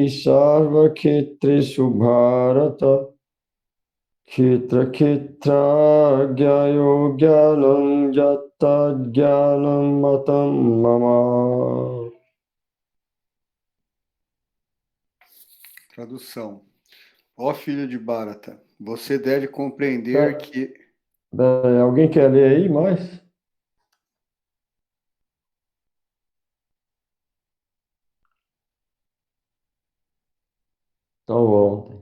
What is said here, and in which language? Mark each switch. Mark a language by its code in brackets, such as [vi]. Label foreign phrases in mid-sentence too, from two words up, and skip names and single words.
[sa] sarva kshetresu bharata kshetra kshetragyayo gyanam jatta gyanam matam mama. [pt] Tradução. Ó filho de Bharata, você deve compreender que Alguém quer ler aí mais? Então vamos.